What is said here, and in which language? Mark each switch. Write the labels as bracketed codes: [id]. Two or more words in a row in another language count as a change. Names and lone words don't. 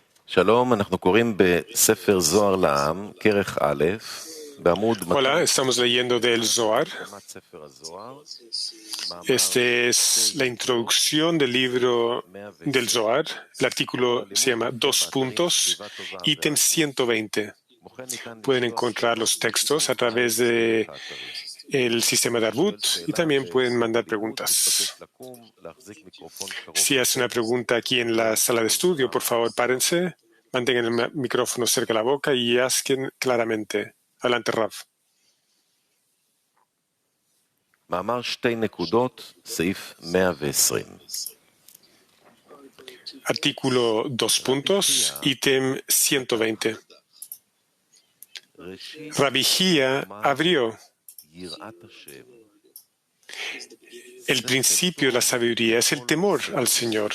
[he] שלום, אנחנו קוראים בספר זוהר לעם, כרך א', בעמוד... [es] Hola, estamos leyendo del Zohar. Esta es la introducción del libro del Zohar. El artículo se llama 2 puntos, ítem 120. Pueden encontrar los textos a través de el sistema de Arbut y también pueden mandar preguntas. Si hace una pregunta aquí en la sala de estudio, por favor, párense, mantengan el micrófono cerca de la boca y asquen claramente. Adelante, Rav. [he] מאמר 2 נקודות, סעיף 120. [es] Artículo 2 puntos, ítem 120. Rabbi Hía abrió. El principio de la sabiduría es el temor al Señor.